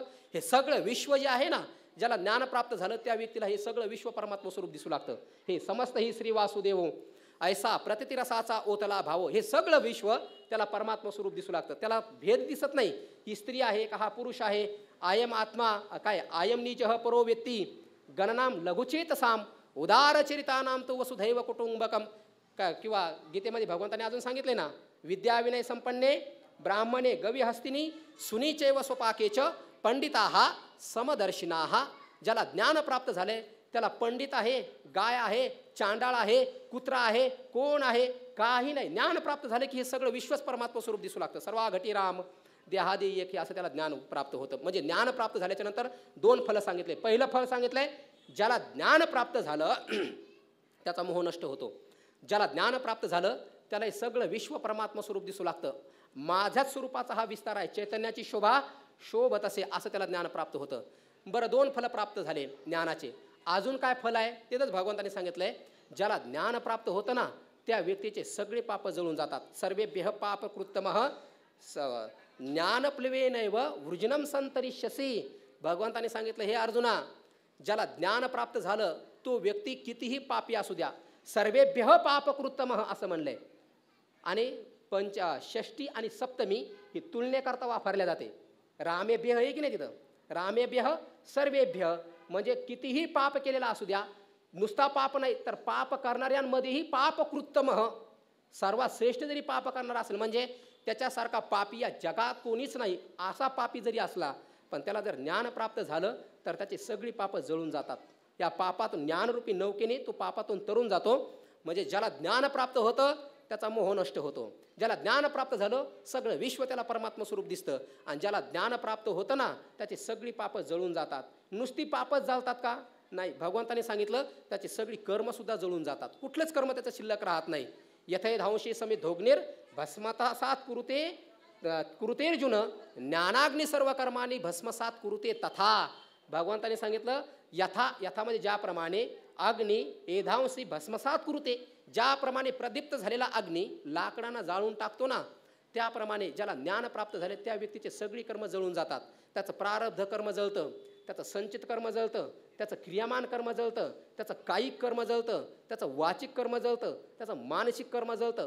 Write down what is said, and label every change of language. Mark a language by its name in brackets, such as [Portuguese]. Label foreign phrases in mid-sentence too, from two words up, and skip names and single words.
[Marathi] हे सगळं विश्व जे आहे ना, ज्याला ज्ञान प्राप्त झालं त्या व्यक्तीला हे सगळं विश्व परमात्मा स्वरूप दिसू लागतं. हे समस्त ही श्री वासुदेव ऐसा प्रतिरसाचा ओतला भाव. हे सगळं विश्व त्याला परमात्मा स्वरूप दिसू लागतं. त्याला भेद दिसत नाही. ही स्त्री आहे का हा पुरुष आहे? [Sanskrit] आयम आत्मा काय? आयम निजः परो व्यक्ती गणनाम लघुचेतसाम उदारचरितानाम तो वसुधैव कुटुंबकम. [Marathi] का किंवा गीतेमध्ये भगवंताने अजून सांगितले ना, [Sanskrit] विद्याविनय संपन्ने ब्राह्मणे गविहस्तिनी सुनीचैव स्वपाकेच पंडिताहा समदर्शिनाहा. [Marathi] ज्याला ज्ञान प्राप्त झाले त्याला पंडित आहे, गाय आहे, चांडाळ आहे, कुत्रा आहे, कोण आहे, काही नाही. ज्ञान प्राप्त झाले की हे सगळं विश्वच परमात्मा स्वरूप दिसू लागतं. सर्वा घटी राम देहादी एक असं त्याला ज्ञान प्राप्त होतं. म्हणजे ज्ञान प्राप्त झाल्याच्या नंतर दोन फलं सांगितले. पहिलं फल सांगितलंय ज्याला ज्ञान प्राप्त झालं त्याचा मोह नष्ट होतो. ज्याला ज्ञान प्राप्त झालं त्याला हे सगळं विश्व परमात्मा स्वरूप दिसू लागतं. माझ्याच स्वरूपाचा हा विस्तार आहे, चैतन्याची शोभा शोभत असे, असं त्याला ज्ञान प्राप्त होतं. बरं, दोन फलं प्राप्त झाले ज्ञानाचे. अजून काय फल आहे तेच भगवंतांनी सांगितलंय. ज्याला ज्ञान प्राप्त होतं ना त्या व्यक्तीचे सगळे पाप जळून जातात. [Sanskrit] सर्वेभ्यः पाप कृत्तमः ज्ञानप्लवेनैव वृजनम संतरिष्यसि. [Marathi] भगवंतांनी सांगितलं हे अर्जुना, ज्याला ज्ञान प्राप्त झालं तो व्यक्ती कितीही पापी असू द्या, [Sanskrit] सर्वेभ्यः पापकृत्तमः [Marathi] असं म्हणलंय. आणि षष्ठी आणि सप्तमी ही तुलनेकरता वापरल्या जाते. रामेभ्यः आहे की नाही तिथं? [Sanskrit] रामेभ्यः सर्वेभ्यः [Marathi] म्हणजे कितीही पाप केलेला असू द्या, नुसता पाप नाही तर पाप करणाऱ्यांमध्येही पापकृत्तमः, सर्वात श्रेष्ठ जरी पाप करणारा असेल म्हणजे त्याच्यासारखा पापी या जगात कोणीच नाही. असा पापी जरी असला पण त्याला जर ज्ञान प्राप्त झालं तर त्याची सगळी पापं जळून जातात. या पापातून ज्ञानरूपी नौकेने तो पापातून तरून जातो. म्हणजे ज्याला ज्ञान प्राप्त होतं त्याचा मोह नष्ट होतो. ज्याला ज्ञान प्राप्त झालं सगळं विश्व त्याला परमात्मा स्वरूप दिसतं. आणि ज्याला ज्ञान प्राप्त होतं ना त्याची सगळी पापं जळून जातात. नुसती पापच जळतात का? नाही, भगवंताने सांगितलं त्याची सगळी कर्मसुद्धा जळून जातात. कुठलंच कर्म त्याचं शिल्लक राहत नाही. [Sanskrit] यथे धांशी समित धोग्नेर भस्मसात कुरुतेर्जुन ज्ञानाग्नी सर्व कर्मानी भस्मसात कुरुते तथा. [Marathi] भगवंताने सांगितलं यथा, यथा म्हणजे ज्याप्रमाणे [Sanskrit] अग्नी एधांशी भस्मसात कुरुते, [Marathi] ज्याप्रमाणे प्रदीप्त झालेला अग्नी लाकडांना जाळून टाकतो ना त्याप्रमाणे ज्याला ज्ञान प्राप्त झाले त्या व्यक्तीचे सगळी कर्म जळून जातात. त्याचं प्रारब्ध कर्म जळतं, त्याचं संचित कर्म जळतं, त्याचं क्रियामान कर्म जळतं, त्याचं कायिक कर्म जळतं, त्याचं वाचिक कर्म जळतं, त्याचं मानसिक कर्म जळतं.